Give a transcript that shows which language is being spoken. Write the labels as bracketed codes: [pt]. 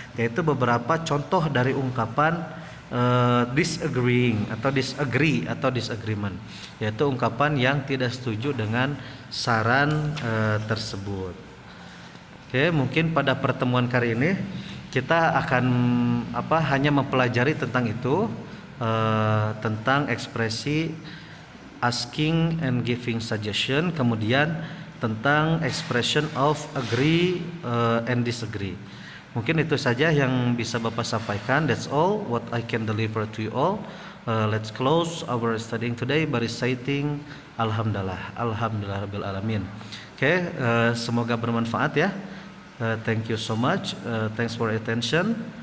[id] Yaitu beberapa contoh dari ungkapan disagreeing atau disagree atau disagreement, yaitu ungkapan yang tidak setuju dengan saran tersebut. Oke, mungkin pada pertemuan kali ini kita akan hanya mempelajari tentang itu, tentang ekspresi [en] asking and giving suggestion, [id] kemudian tentang [en] expression of agree and disagree. [id] Mungkin itu saja yang bisa Bapak sampaikan. [en] That's all what I can deliver to you all. Let's close our studying today by reciting Alhamdulillah, [ar] Alhamdulillah Rabbil Alamin. [en] Okay, [id] semoga bermanfaat ya. [en] Thank you so much. Thanks for your attention.